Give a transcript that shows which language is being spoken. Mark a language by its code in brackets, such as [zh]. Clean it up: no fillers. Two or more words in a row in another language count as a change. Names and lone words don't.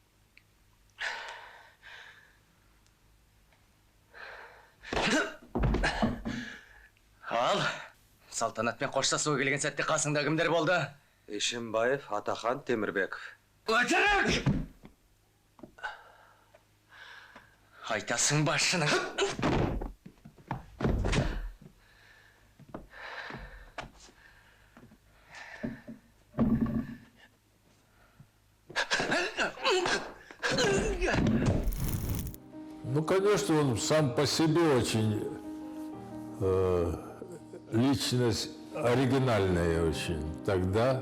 [kk] Ал, салтанатпен қоштасуға келген сәтте қасыңда кімдер болды? Ишимбаев, Атахан, Темірбеков. Өтірік! Айтасың басшының. [ru] Ну, конечно, он сам по себе очень личность оригинальная очень тогда.